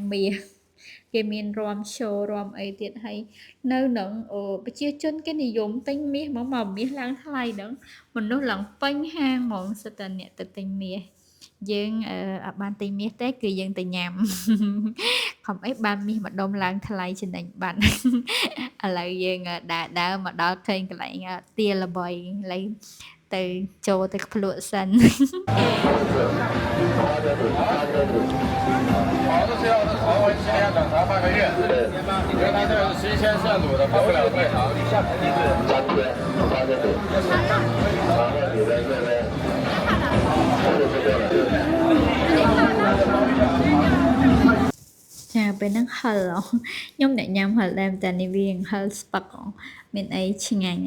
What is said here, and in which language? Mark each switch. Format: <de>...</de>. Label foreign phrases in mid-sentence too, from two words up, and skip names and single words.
<km>មាសគេមានរាំ show រាំអីទៀតហើយនៅនឹងប្រជាជនគេនិយមទិញមាសមកមាសឡើងថ្លៃហ្នឹងមនុស្សឡើងពេញហាងហ្មងសិតតែអ្នកទៅទិញមាសយើងអត់បានទិញមាសទេគឺយើងទៅញ៉ាំ ខំអីបានមាសម្ដុំឡើងថ្លៃចំណេញបាត់ ឥឡូវយើងដើរមកដល់ឃើញកន្លែងទាល្បីឥឡូវទៅចូលទៅភ្លក់សិន</km> <zh>好的是要是常温7天等它半个月，因为它这个是新鲜现卤的，放不了太长。下肯定是</zh> <km>ចាពេលហ្នឹងហឹលខ្ញុំអ្នកញ៉ាំហឹលដែរតែនេះវាហឹលស្ពឹកមានអីឆ្ងាញ់ឥ</km>